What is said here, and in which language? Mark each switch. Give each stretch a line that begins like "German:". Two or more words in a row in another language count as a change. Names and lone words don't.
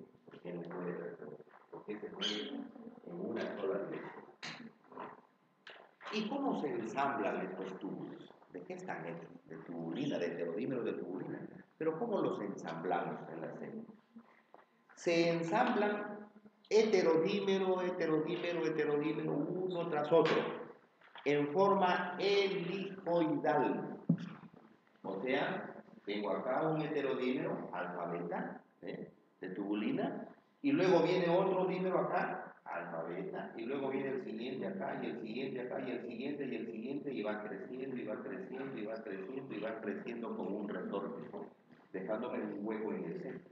Spanish: ¿Por qué no puede? ¿Por qué se mueve en una sola dirección? ¿Y cómo se ensamblan estos túbulos? ¿De qué están hechos? De tubulina, de heterodímeros de tubulina. Pero ¿cómo los ensamblamos en la célula? Se ensamblan heterodímero, heterodímero, heterodímero, uno tras otro, en forma helicoidal. O sea, tengo acá un heterodímero, alfa beta, de tubulina, y luego viene otro dímero acá, alfa beta, y luego viene el siguiente acá, y el siguiente acá, y el siguiente, y el siguiente, y va creciendo, y va creciendo, y va creciendo, y va creciendo como un resorte, dejándome un hueco en el centro.